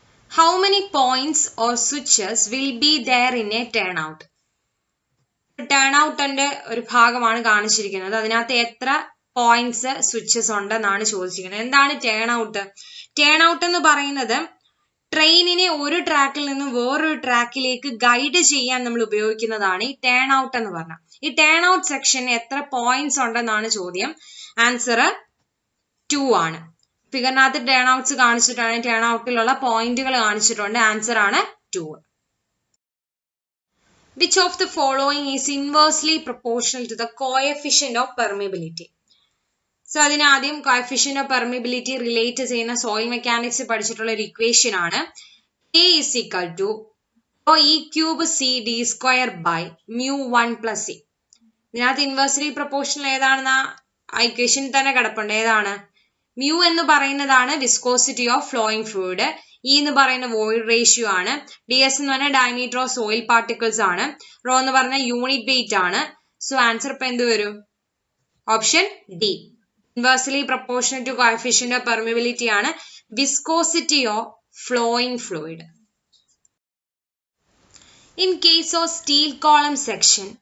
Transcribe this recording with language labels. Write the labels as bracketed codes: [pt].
[en] How many points or switches will be there in a turnout? [ml] Turn ഔട്ടിന്റെ ഒരു ഭാഗമാണ് കാണിച്ചിരിക്കുന്നത്. അതിനകത്ത് എത്ര പോയിന്റ്സ് സ്വിച്ചസ് ഉണ്ടെന്നാണ് ചോദിച്ചിരിക്കുന്നത്. എന്താണ് ടേൺ ഔട്ട്? ടേൺ ഔട്ട് എന്ന് പറയുന്നത് ട്രെയിനിനെ ഒരു ട്രാക്കിൽ നിന്നും വേറൊരു ട്രാക്കിലേക്ക് ഗൈഡ് ചെയ്യാൻ നമ്മൾ ഉപയോഗിക്കുന്നതാണ് ഈ ടേൺ ഔട്ട് എന്ന് പറഞ്ഞാൽ. ഈ ടേൺ ഔട്ട് സെക്ഷന് എത്ര പോയിന്റ്സ് ഉണ്ടെന്നാണ് ചോദ്യം. ആൻസർ 2 ആണ്. ഫിഗറിനകത്ത് ടേൺ ഔട്ട്സ് കാണിച്ചിട്ടാണ്, ടേൺ ഔട്ടിലുള്ള പോയിന്റുകൾ കാണിച്ചിട്ടുണ്ട്. ആൻസർ ആണ് 2. [en] Which of the following is inversely proportional to the coefficient of permeability? [ml] So അതിനാദ്യം കോഎഫിഷ്യന്റ് ഓഫ് പെർമിബിലിറ്റി റിലേറ്റ് ചെയ്യുന്ന സോയിൽ മെക്കാനിക്സ് പഠിച്ചിട്ടുള്ള ഒരു ഇക്വേഷൻ ആണ്. [en] A is equal to E cube CD square by mu1 plus C. [ml] ഇതിനകത്ത് inversely proportional ഏതാണെന്ന് ആ equation തന്നെ കിടപ്പുണ്ട്. ഏതാണ്? മ്യൂ എന്ന് പറയുന്നതാണ് viscosity of flowing fluid. E എന്ന് പറയുന്ന വോയിഡ് റേഷ്യോ ആണ്. DS എന്ന് പറഞ്ഞാൽ ഡയമീറ്റർ ഓഫ് സോയിൽ പാർട്ടിക്കിൾസ് ആണ്. റോ എന്ന് പറഞ്ഞാൽ യൂണിറ്റ് വെയിറ്റ് ആണ്. സോ ആൻസർ ഇപ്പൊ എന്ത് വരും? Option D. Inversely proportional to coefficient of permeability ആണ് viscosity of flowing fluid. [en] In case of steel column section,